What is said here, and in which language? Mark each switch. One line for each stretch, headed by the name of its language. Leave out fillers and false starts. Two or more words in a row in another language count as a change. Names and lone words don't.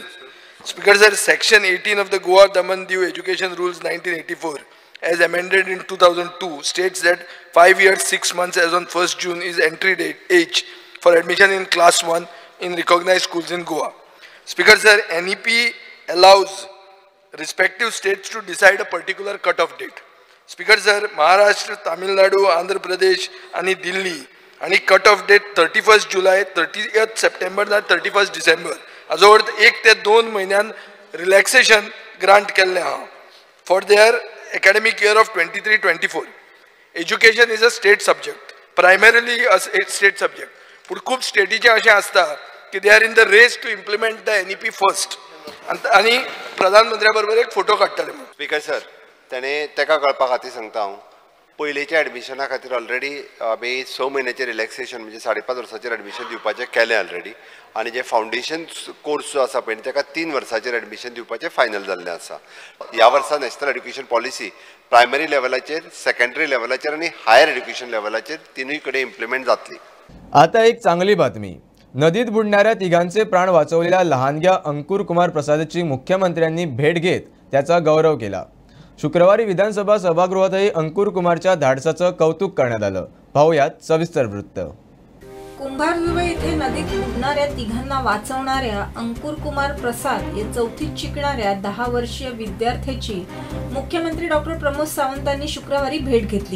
English: Speaker sir, section 18 of the Goa Daman Diu Education Rules 1984 as amended in 2002 states that 5 years 6 months as on 1st June is entry age for admission in class 1 in recognized schools in Goa. Speaker sir, NEP allows respective states to decide a particular cut-off date. Speaker sir, Maharashtra, Tamil Nadu, Andhra Pradesh and Delhi and cut-off date 31st July, 30th September and 31st December.
Konkani: Azo 1 ते 2 महिन्यान
English: relaxation grant
Konkani: केल्ले हा
English: for their academic year of 23-24. Education is a state subject, primarily a state subject. But
Konkani: खूप स्टेटीचे अशें आसता की
English: they are in the race to implement the NEP first.
Konkani: आणि प्रधानमंत्र्या बरोबर एक फोटो काडटाले.
English: Speaker sir,
Konkani: ताणे तेका कळपा खातीर सांगता हांव, पयलींच्या एडमिशना खातीर ऑलरेडी आमी 6 म्हयन्याचें रिलॅक्सेशन म्हणजे 5.5 वर्साचेर एडमिशन दिवपाचें केलें ऑलरेडी आनी जे
English: foundation course
Konkani: जो आसा पळय ताका 3 वर्साचेर एडमिशन दिवपाचें फायनल जाल्लें आसा. ह्या वर्सा
English: National Education Policy primary
Konkani: लेवलाचेर, सेकंडरी लेवलाचेर आनी
English: higher education
Konkani: लेवलाचेर तिनूय कडेन इम्प्लिमेंट जातली.
Marathi: आता एक चांगली बातमी. नदीत बुडणाऱ्या तिघांचे प्राण वाचवलेल्या लहानग्या अंकुर कुमार प्रसादची मुख्यमंत्र्यांनी भेट घेत त्याचा गौरव केला. शुक्रवारी विधानसभा सभागृहातही अंकुर कुमारच्या धाडसाचं कौतुक करण्यात आलं. पाहूयात सविस्तर वृत्त. कुंभारजुवे येथे नदीत बुडणाऱ्या तिघांना वाचवणाऱ्या अंकुर कुमार प्रसाद या 4थीत शिकणाऱ्या 10 वर्षीय विद्यार्थ्याची मुख्यमंत्री डॉक्टर प्रमोद सावंतांनी शुक्रवारी भेट घेतली.